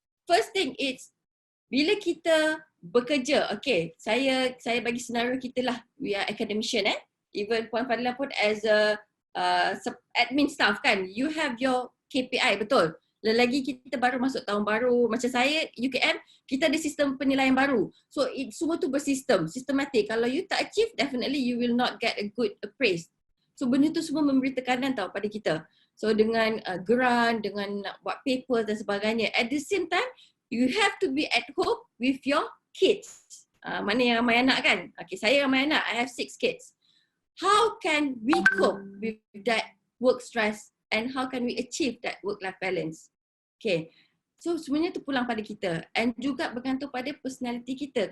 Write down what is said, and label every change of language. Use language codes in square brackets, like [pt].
[en] First thing is, [ms] bila kita bekerja, [en] okay, [ms] saya bagi senario kita lah, [en] we are academician even Puan Fadila pun as a admin staff kan, you have your KPI, [ms] betul? Lagi kita baru masuk tahun baru, macam saya UKM, kita ada sistem penilaian baru. So semua tu bersistem, sistematik. Kalau [en] you tak achieve, definitely you will not get a good appraise. [ms] So benda tu semua memberi tekanan tau pada kita. So dengan grant, dengan nak buat paper dan sebagainya. [en] At the same time, you have to be at home with your kids. [ms] Mana yang ramai anak kan? Okay, saya ramai anak, [en] I have 6 kids. How can we cope with that work stress and how can we achieve that work-life balance? [ms] Okay, so sebenarnya tu pulang pada kita and juga bergantung pada personality kita.